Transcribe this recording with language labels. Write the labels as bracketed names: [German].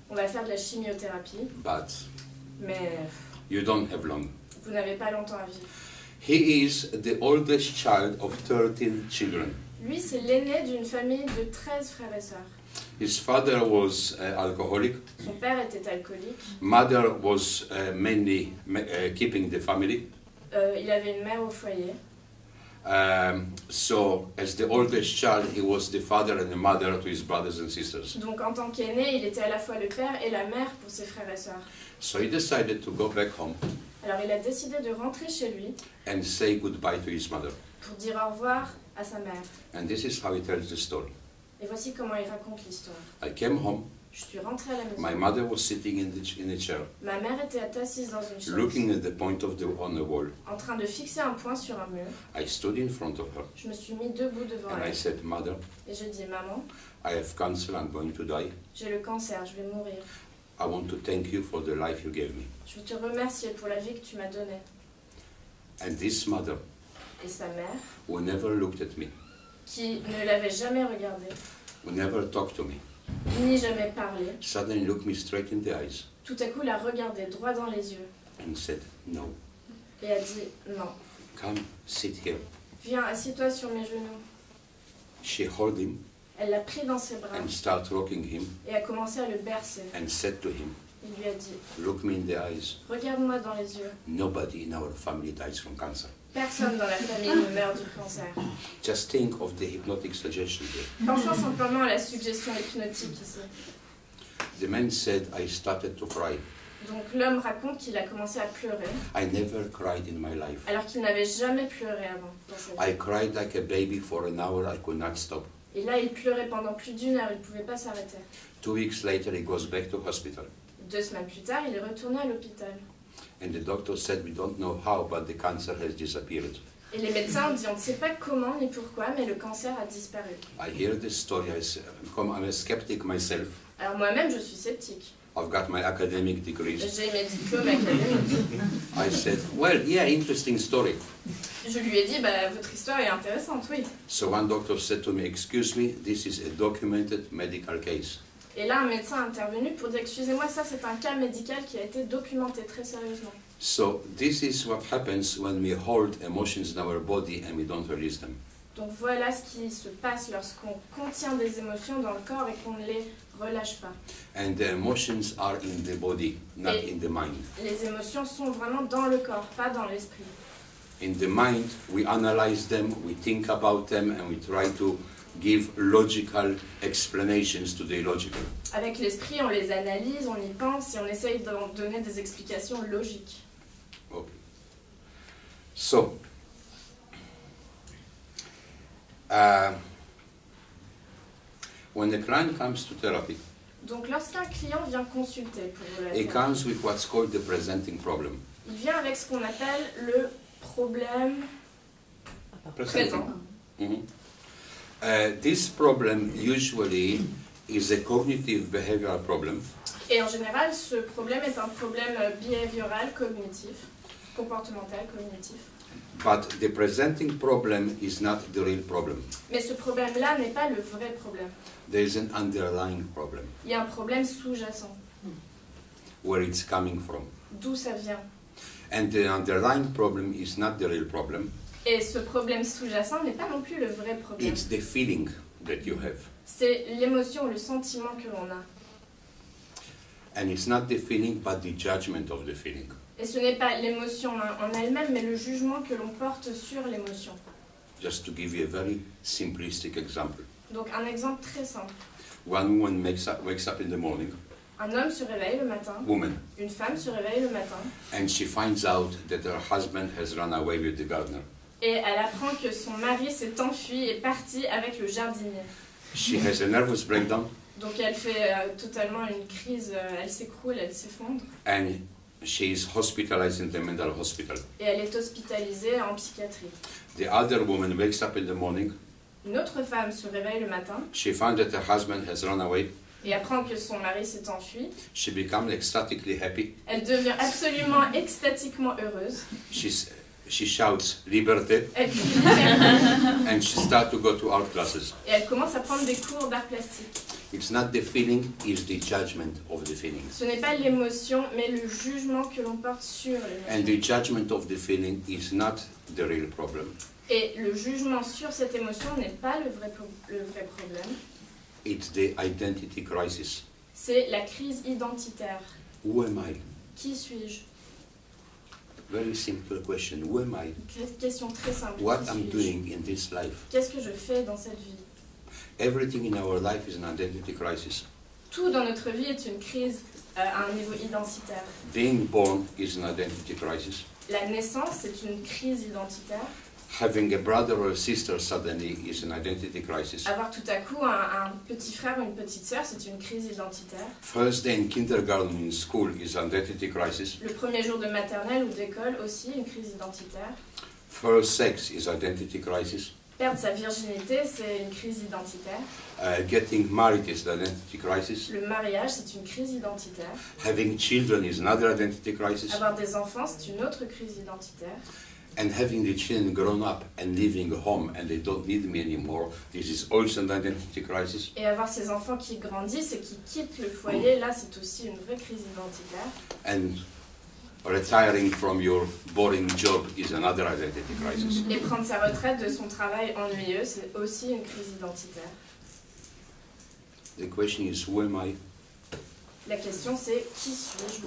[French] On va faire de la chimiothérapie, [English] but [French] mais [English] you don't have long. [French] vous n'avez pas longtemps à vivre. [English] He is the oldest child of 13 children. [French] Lui, c'est l'aîné d'une famille de 13 frères et sœurs. [English] His father was alcoholic. [French] Son père était alcoolique. [English] Mother was mainly keeping the family. [French] Il avait une mère au foyer. [English] So, as the oldest child, he was the father and the mother to his brothers and sisters. [French] Donc en tant qu'aîné, il était à la fois le père et la mère pour ses frères et sœurs. [English] So he decided to go back home [French] Alors il a décidé de rentrer chez lui [English] and say goodbye to his mother. [French] pour dire au revoir à sa mère. [English] And this is how he tells the story. [French] Et voici comment il raconte l'histoire. [English] I came home, [French] Je suis rentrée à la maison. [English] My mother was sitting in a chair, [French] Ma mère était assise dans une chaise, [English] looking at the point on the wall. [French] en train de fixer un point sur un mur. [English] I stood in front of her, [French] Je me suis mis debout devant [English] and I [French] elle [English] said, Mother, [French] et je dis, maman, [English] I have cancer, I'm going to die. [French] j'ai le cancer, je vais mourir. [English] I want to thank you for the life you gave me. [French] Je veux te remercier pour la vie que tu m'as donnée. [English] And this mother, [French] Et sa mère, [English] who never looked at me, [French] qui ne l'avait jamais regardé, [English] who never talked to me, [French] ni jamais parlé, [English] suddenly looked me straight in the eyes [French] tout à coup l'a regardé droit dans les yeux [English] and said, No, [French] et a dit, non, [English] come sit here. [French] viens, assieds-toi sur mes genoux. [English] She held him [French] Elle l'a pris dans ses bras [English] and started rocking him [French] et a commencé à le bercer. [English] and said to him, [French] Il lui a dit, [English] Look me in the eyes. [French] regarde-moi dans les yeux. [English] Nobody in our family dies from cancer. [French] Personne dans la famille ne meurt du cancer. [English] Just think of the hypnotic suggestion here. [French] Pensons simplement à la suggestion hypnotique ici. [English] The man said, I started to cry. [French] Donc l'homme raconte qu'il a commencé à pleurer [English] I never cried in my life. [French] alors qu'il n'avait jamais pleuré avant dans sa vie. [English] I cried like a baby for an hour, I could not stop. [French] Et là, il pleurait pendant plus d'1 heure, il ne pouvait pas s'arrêter. [English] 2 weeks later, he goes back to hospital. [French] 2 semaines plus tard, il est retourné à l'hôpital. [English] And the doctor said, we don't know how, but the cancer has disappeared. [French] Et les médecins ont dit, on ne sait pas comment ni pourquoi, mais le cancer a disparu. [English] I hear this story, I'm a skeptic myself. [French] Alors moi-même, je suis sceptique. [English] I've got my academic degrees. [French] J'ai mes diplômes académiques. [English] I said, well, yeah, interesting story. [French] Je lui ai dit, bah, votre histoire est intéressante, oui. [English] So one doctor said to me, excuse me, this is a documented medical case. [French] Et là, un médecin est intervenu pour dire, excusez-moi, ça c'est un cas médical qui a été documenté très sérieusement. [English] So this is what happens when we hold emotions in our body and we don't release them. [French] Donc voilà ce qui se passe lorsqu'on contient des émotions dans le corps et qu'on ne les relâche pas. [English] And the emotions are in the body, not in the mind. [French] Les émotions sont vraiment dans le corps, pas dans l'esprit. [English] In the mind, we analyze them, we think about them, and we try to give logical explanations to the illogical. [French] Avec l'esprit, on les analyse, on y pense et on essaye d'en donner des explications logiques. [English] Okay. So, when the client comes to therapy, [French] Donc lorsqu'un client vient consulter pour la [English] he [French] thérapie, [English] comes with what's called the presenting problem. [French] il vient avec ce qu'on appelle le problème présent. Mhm. [English] This problem usually is a cognitive behavioral problem. [French] Et en général, ce problème est un problème behavioral, cognitif, comportemental, cognitif. [English] But the presenting problem is not the real problem. [French] Mais ce problème-là n'est pas le vrai problème. [English] There is an underlying problem. [French] Il y a un problème sous-jacent. [English] Where it's coming from. [French] D'où ça vient? [English] And the underlying problem is not the real problem. [French] Et ce problème sous-jacent n'est pas non plus le vrai problème. [English] It's the feeling that you have. [French] C'est l'émotion, le sentiment que l'on a. [English] And it's not the feeling, but the judgment of the feeling. [French] Et ce n'est pas l'émotion en elle-même, mais le jugement que l'on porte sur l'émotion. [English] Just to give you a very simplistic example. [French] Donc un exemple très simple. [English] One woman wakes up in the morning, [French] Un homme se réveille le matin, [English] woman, [French] une femme se réveille le matin, [English] and she finds out that her husband has run away with the gardener. [French] et elle apprend que son mari s'est enfui et parti avec le jardinier. [English] She has a nervous breakdown, [French] Donc elle fait totalement une crise, elle s'écroule, elle s'effondre, [English] and she is hospitalized in the mental hospital. [French] et elle est hospitalisée en psychiatrie. [English] The other woman wakes up in the morning, [French] Une autre femme se réveille le matin [English] she finds that her husband has run away, [French] et apprend que son mari s'est enfui. [English] she becomes ecstatically happy, [French] Elle devient absolument extatiquement heureuse. [English] she shouts liberty, [French] Elle crie liberté, [English] and she starts to go to art classes. [French] et elle commence à prendre des cours d'art plastique. [English] It's not the feeling, it's the judgment of the feeling. [French] Ce n'est pas l'émotion, mais le jugement que l'on porte sur [English] And the judgment of the feeling is not the real problem. [French] Et le jugement sur cette émotion n'est pas le vrai problème. [English] It's the identity crisis. [French] C'est la crise identitaire. [English] Who am I? [French] Qui suis-je? [English] Very simple question. Who am I? [French] Question très simple. [English] What [French] Qui [English] I'm doing in this life? [French] Qu'est-ce que je fais dans cette vie? [English] Everything in our life is an identity crisis. [French] Tout dans notre vie est une crise à un niveau identitaire. [English] Being born is an identity crisis. [French] La naissance, c'est une crise identitaire. [English] Having a brother or a sister suddenly is an identity crisis. [French] Avoir tout à coup un petit frère ou une petite sœur, c'est une crise identitaire. [English] First day in kindergarten in school is an identity crisis. [French] Le premier jour de maternelle ou d'école aussi, une crise identitaire. [English] First sex is identity crisis. [French] Perdre sa virginité, c'est une crise identitaire. [English] Getting married is an identity crisis. [French] Le mariage, c'est une crise identitaire. [English] Having children is another identity crisis. [French] Avoir des enfants, c'est une autre crise identitaire. [English] And having the children grown up and leaving home and they don't need me anymore, this is also an identity crisis. [French] Et avoir ces enfants qui grandissent et qui quittent le foyer, là, c'est aussi une vraie crise identitaire. [English] And retiring from your boring job is another identity crisis. [French] Et prendre sa retraite de son travail ennuyeux, c'est aussi une crise identitaire. [English] The question is, who am I? [French] La question, c'est qui suis-je?